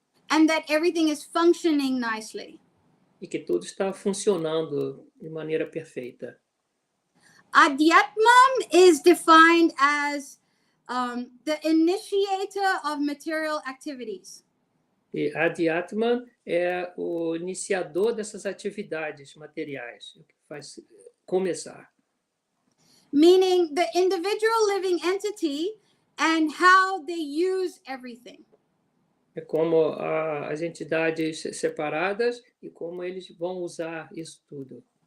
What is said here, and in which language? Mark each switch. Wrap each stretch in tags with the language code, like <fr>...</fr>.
<en>And that everything is functioning nicely.</en> <pt>E que tudo está funcionando de maneira perfeita.</pt> <en>Adhyatmam is defined as the initiator of material activities.</en> <pt>E Adhyatman é o iniciador dessas atividades materiais, o que faz começar.</pt> <en>Meaning the individual living entity and how they use everything.</en> <pt>É como as entidades separadas e como eles vão usar isso tudo.</pt>